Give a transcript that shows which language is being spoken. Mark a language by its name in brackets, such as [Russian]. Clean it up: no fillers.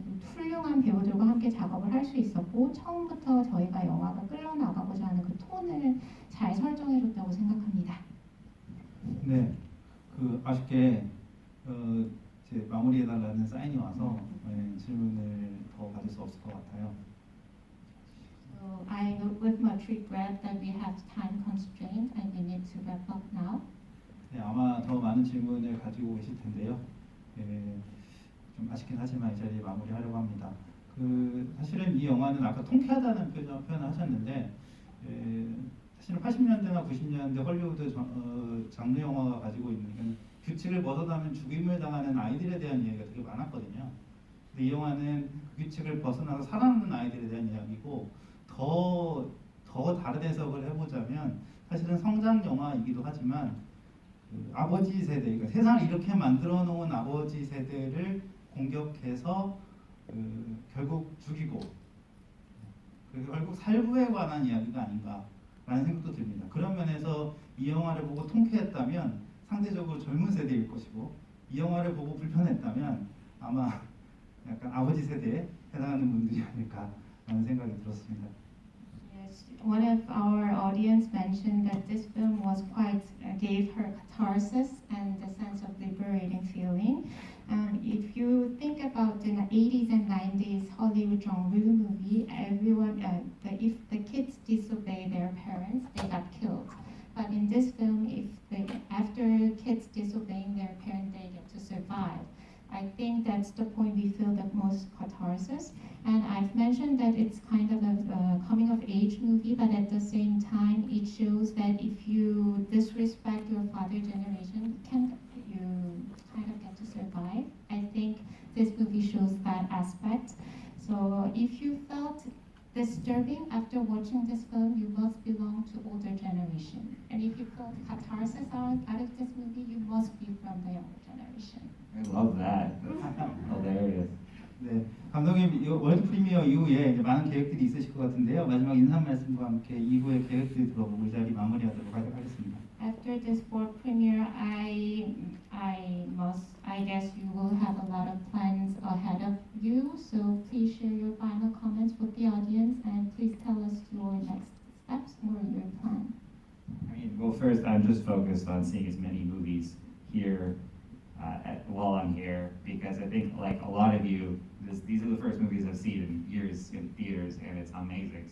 [Korean] 훌륭한 배우들과 함께 작업을 할 수 있었고 처음부터 저희가 영화가 끌어나가고자 하는 그 톤을 잘 설정해줬다고 생각합니다. 네, 아쉽게 이제 마무리해달라는 사인이 와서 질문을 더 받을 수 없을 것 같아요. [English] So I with much regret that we have time constraint and we need to wrap up now. [Korean] 네, 아마 더 많은 질문을 가지고 계실 텐데요. 좀 아쉽긴 하지만 이 자리에 마무리하려고 합니다. 사실은 이 영화는 아까 통쾌하다는 표현을 하셨는데 사실은 80년대나 90년대 헐리우드 장르 영화가 가지고 있는 규칙을 벗어나면 죽임을 당하는 아이들에 대한 이야기가 되게 많았거든요. 근데 이 영화는 그 규칙을 벗어나서 살아남는 아이들에 대한 이야기고 더 다른 해석을 해보자면 사실은 성장 영화이기도 하지만 아버지 세대, 그러니까 세상을 이렇게 만들어 놓은 아버지 세대를 공격해서 결국 죽이고 결국 살구에 관한 이야기가 아닌가라는 생각도 듭니다. 그런 면에서 이 영화를 보고 통쾌했다면 상대적으로 젊은 세대일 것이고 이 영화를 보고 불편했다면 아마 약간 아버지 세대에 해당하는 분들이 아닐까라는 생각이 들었습니다. [English] Yes, one of our audience mentioned that this film was gave her catharsis and the sense of liberating feeling. If you think about the 80s and 90s Hollywood genre movie, if the kids disobey their parents, they got killed. But in this film, after kids disobeying their parents, they get to survive. I think that's the point we feel the most catharsis. And I've mentioned that it's kind of a coming of age movie, but at the same time, it shows that if you disrespect your father generation, you kind of get to survive. I think this movie shows that aspect. So if you felt disturbing. After watching this film, you must belong to older generation. And if you feel catharsis out of this movie, you must be from the younger generation. I love that. That's hilarious. [Korean] 네, 감독님 이 월드 프리미어 이후에 이제 많은 계획들이 있으실 것 같은데요. 마지막 인사 말씀과 함께 이후의 계획들 들어보고 이 자리 마무리하도록 하겠습니다. [English] After this world premiere, I guess you will have a lot of plans ahead of you. So please share your final comments with the audience and please tell us your next steps or your plan. I mean, well, first, I'm just focused on seeing as many movies here while I'm here, because I think, like a lot of you, these are the first movies I've seen in years in theaters, and it's amazing.